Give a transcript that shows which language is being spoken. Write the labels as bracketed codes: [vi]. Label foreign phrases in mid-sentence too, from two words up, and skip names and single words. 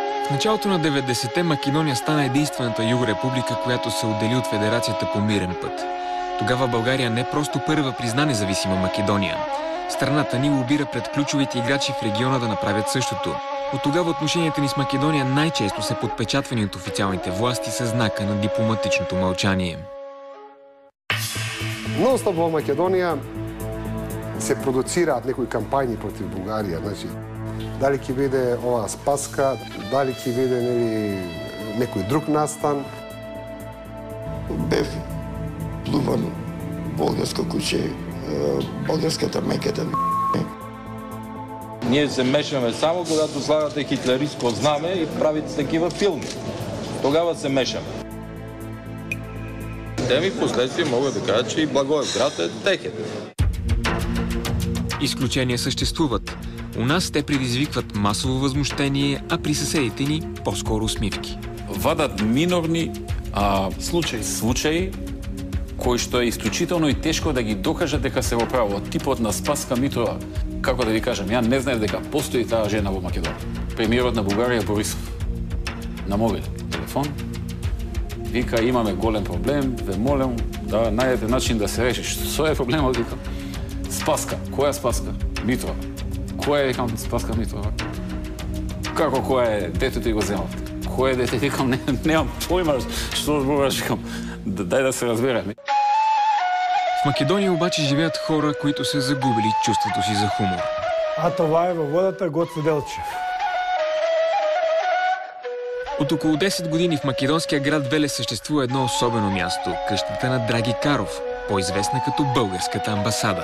[bg] началото на 90-те Македония стана единствената югорепублика, която се отдели от Федерацията по мирен път. Тогава България не просто първа призна независима Македония. Страната ни лобира пред ключовите играчи в региона да направят същото. От тогава отношенията ни с Македония най-често са подпечатвани от официалните власти със знака на дипломатичното мълчание. [mk] Нон-стоп во Македонија се продуцираат некои кампањи против Бугарија. Значи, дали ќе биде ова спаска, дали ќе биде некој друг настан. Бев плуван болгарско куче, болгарската меката. [bg] Ние се мешаме само когато слагате хитлеристко знаме и правите такива филми. Тогава се мешаме. Те ми последствие могат да кажат, че и Благоевград е техен. Изключения съществуват. У нас те предизвикват масово възмущение, а при съседите ни по-скоро усмивки. [mk] Вадат минорни случаи кои што е исклучително и тешко да ги докажат дека се во право. Типот на Спаска Митрова, како да ви кажам, ја не знаев дека постои таа жена во Македонија. Премиерот на Бугарија Борисов на мобил телефон вика, имаме голем проблем, ве молам да најдете начин да се реши. Што е проблемот, викам? Спаска. Која Спаска? Митрова. Која е, викам, Спаска Митрова? Како која е? Детето и го земавте. Кој е дете? Викам, немам појма што зборуваш, викам. Дај да се разбереме. [bg] В Македония обаче живеят хора, които са загубили чувството си за хумор. А това е във водата Гоце Делчев. От около 10 години в македонския град Велес съществува едно особено място – къщата на Драги Каров, по-известна като Българската амбасада.